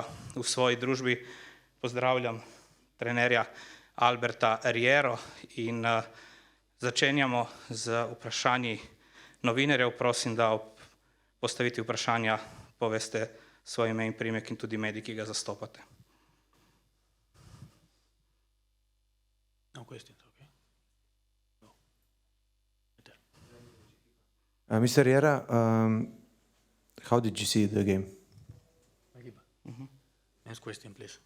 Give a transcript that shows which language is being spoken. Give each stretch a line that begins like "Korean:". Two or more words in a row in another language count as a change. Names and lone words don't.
Slovenian: V svoji družbi pozdravljam trenerja Alberta Riero in začenjamo z vprašanji novinarjev. Prosim, da ob postavitvi vprašanja poveste svoje ime in priimek in tudi medij, ki ga zastopate.
English: No questions, okay. Mr. Riera, how did you see the game? Next question, please.